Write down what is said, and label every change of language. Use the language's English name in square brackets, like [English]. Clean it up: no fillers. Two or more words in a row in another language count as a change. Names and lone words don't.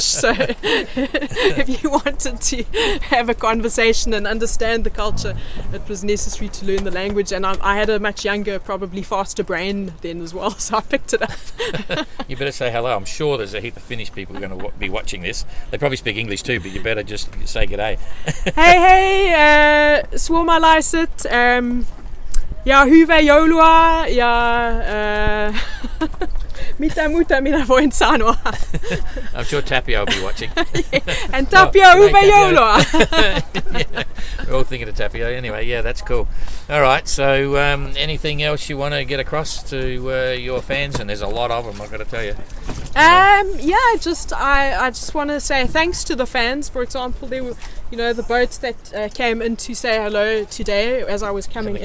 [English] So if you wanted to have a conversation and understand the culture, it was necessary to learn the language. And I had a much younger, probably faster brain then as well, so I picked it up. You better say hello. I'm sure there's a heap of Finnish people who are going to be watching this. They probably speak English too, but you better just say g'day. [Finnish] Hey, suomalaiset. Ja hyvää joulua ja mitä muuta minä voin sanoa. [English] I'm sure Tapio will be watching. And Tapio, [Finnish] hyvää joulua. [English] Yeah, we're all thinking of Tapio. Anyway, yeah, that's cool. All right, so anything else you want to get across to your fans? And there's a lot of them, I've got to tell you. I just want to say thanks to the fans. For example, there were the boats that came in to say hello today as I was coming in.